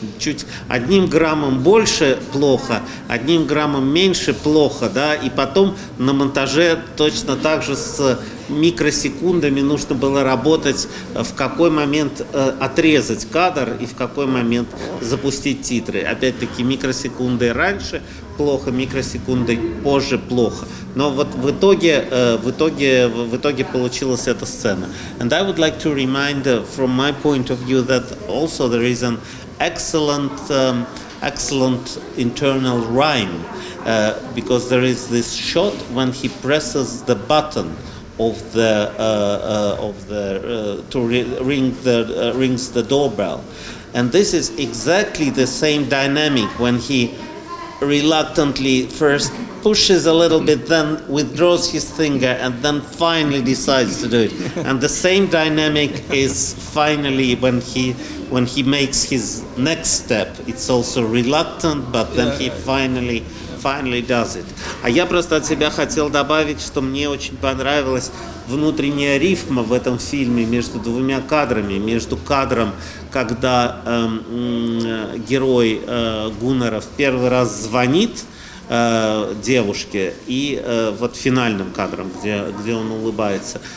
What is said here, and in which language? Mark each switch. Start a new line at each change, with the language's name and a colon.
Russian: Чуть 1 граммом больше плохо, 1 граммом меньше плохо, да, и потом на монтаже точно так же с микросекундами нужно было работать, в какой момент отрезать кадр и в какой момент запустить титры. Опять-таки микросекунды раньше плохо, микросекунды позже плохо. Но вот в итоге получилась эта сцена.
English: And I would like to remind from my point of view that also there is an excellent internal rhyme because there is this shot when he presses the button rings the doorbell, and this is exactly the same dynamic when he reluctantly first pushes a little bit, then withdraws his finger, and then finally decides to do it. And the same dynamic is finally when he makes his next step. It's also reluctant, but then he finally does it.
Russian: А я просто от себя хотел добавить, что мне очень понравилась внутренняя рифма в этом фильме между двумя кадрами. Между кадром, когда герой Гуннара в первый раз звонит девушке, и вот финальным кадром, где он улыбается.